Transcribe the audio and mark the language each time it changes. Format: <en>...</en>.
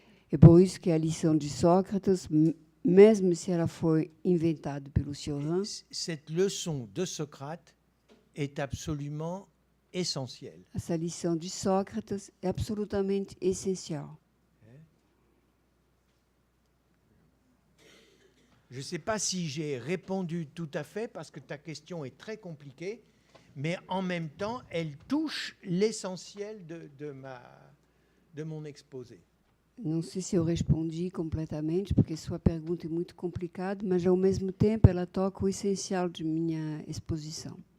<pt>É por isso que a lição de Sócrates, mesmo se ela foi inventada pelo Cioran,</pt> <fr>cette leçon de Socrate est absolument essentielle.</fr> <pt>essa lição de Sócrates é absolutamente essencial.</pt> <fr>Je ne sais pas si j'ai répondu tout à fait parce que ta question est très compliquée, mais en même temps, elle touche l'essentiel de mon exposé.</fr> <pt>Não sei se eu respondi completamente, porque sua pergunta é muito complicada, mas ao mesmo tempo ela toca o essencial de minha exposição.</pt>